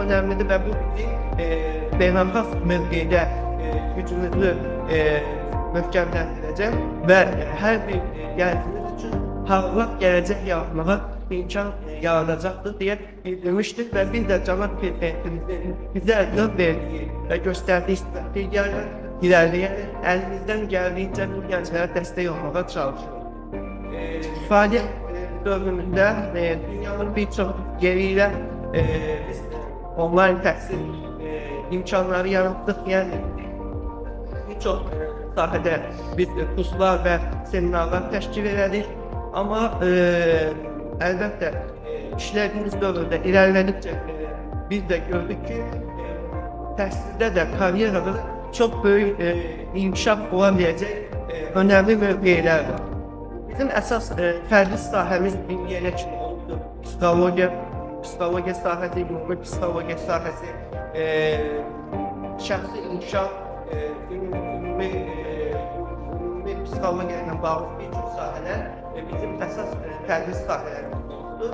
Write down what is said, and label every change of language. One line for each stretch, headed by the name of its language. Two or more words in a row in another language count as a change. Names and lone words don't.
Azerbaijani: önəmlidir və bu bizim beynəlxalq mövqedə gücümüzü möhkəmləndirəcək və hər bir gəncimiz üçün parlaq gələcək yaratmağa imkan yaradacaqdır deyə bildirmişdir və biz də Cənab Prezidentimizin bizə yol verdiyi və göstərdiyi strategiyalar
Turkish: ilerleyerek elimizden geldiğince bu gençlere destek olmaya çalışıyoruz. Faaliyet döneminde dünyanın birçok yeriyle biz online təhsil imkanları yarattık.
Azerbaijani: Yani birçok sahədə biz kurslar və seminarlar təşkil elədik. Ama əlbəttə işlədiyimiz dövrdə ilerledikçe biz de gördük ki təhsildə də karyerada
Turkish: çok büyük
Azerbaijani: inkişaf
Turkish: olabilecek önemli
Azerbaijani: mövqelər var. Bizim əsas fərdi sahəmiz indiyə kimi oldu. Psixologiya sahəsi, ümumi psixologiya sahəsi, şəxsi inkişaf, ümumi psixologiya ilə bağlı bir çox sahələr bizim əsas fərdi sahələrimiz oldu.